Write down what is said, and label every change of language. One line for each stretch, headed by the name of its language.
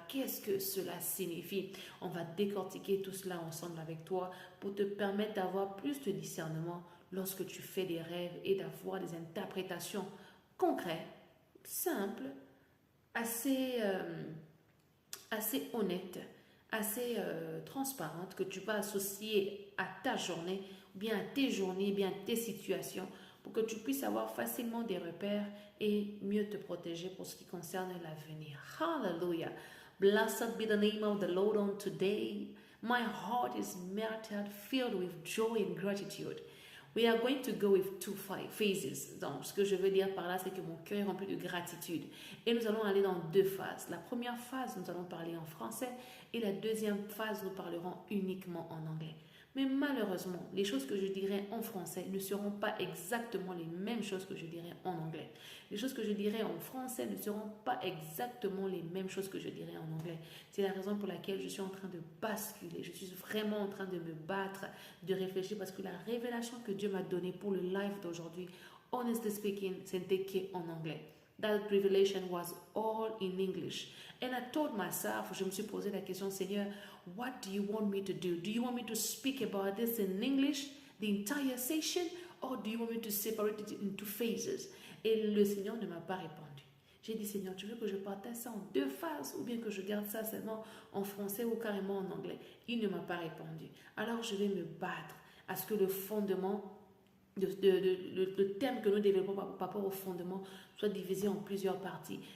French: Qu'est-ce que cela signifie? On va décortiquer tout cela ensemble avec toi pour te permettre d'avoir plus de discernement lorsque tu fais des rêves et d'avoir des interprétations concrètes, simples, assez honnêtes, assez transparente que tu vas associer à ta journée, ou bien à tes journées, bien à tes situations, pour que tu puisses avoir facilement des repères et mieux te protéger pour ce qui concerne l'avenir.
English: Hallelujah. Blessed be the name of the Lord on today. My heart is melted, filled with joy and gratitude. We are going to go with two phases.
French: Donc, ce que je veux dire par là, c'est que mon cœur est rempli de gratitude. Et nous allons aller dans deux phases. La première phase, nous allons parler en français. Et la deuxième phase, nous parlerons uniquement en anglais. Mais malheureusement, les choses que je dirai en français ne seront pas exactement les mêmes choses que je dirai en anglais. Les choses que je dirai en français ne seront pas exactement les mêmes choses que je dirai en anglais. C'est la raison pour laquelle je suis en train de basculer. Je suis vraiment en train de me battre, de réfléchir parce que la révélation que Dieu m'a donnée pour le live d'aujourd'hui,
English: honestly speaking,
French: c'était qu'en anglais.
English: That revelation was all in English. And I told myself,
French: je me suis posé la question,
English: Seigneur, what do you want me to do? Do you want me to speak about this in English, the entire session, or do you want me to separate it into phases?
French: Et le Seigneur ne m'a pas répondu. J'ai dit, Seigneur, tu veux que je partage ça en deux phases ou bien que je garde ça seulement en français ou carrément en anglais? Il ne m'a pas répondu. Alors, je vais me battre à ce que le fondement, le thème que nous développons par rapport au fondement soit divisé en plusieurs parties.